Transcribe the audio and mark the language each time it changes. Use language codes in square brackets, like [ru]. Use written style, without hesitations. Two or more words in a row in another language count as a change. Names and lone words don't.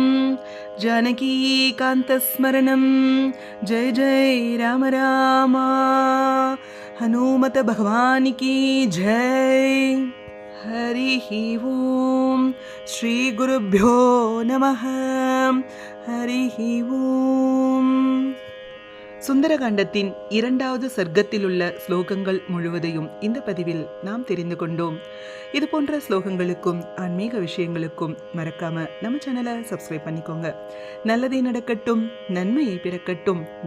[sa] जानकीकान्तस्मरणं जय जय राम राम। [hi] हनुमत भगवान की जय। [sa] हरिः ओम्। श्री गुरुभ्यो नमः। हरिः ஓம். [ta] சுந்தரகாண்டத்தின் 2வது சர்க்கத்தில் உள்ள ஸ்லோகங்கள் முழுவதையும் இந்த பதிவில் நாம் தெரிந்து கொண்டோம். இது போன்ற ஸ்லோகங்களுக்கும் ஆன்மீக விஷயங்களுக்கும் மறக்காம நம்ம சேனலை சப்ஸ்கிரைப் பண்ணிக்கோங்க. நல்லதே நடக்கட்டும், நன்மையை பிறக்கட்டும்.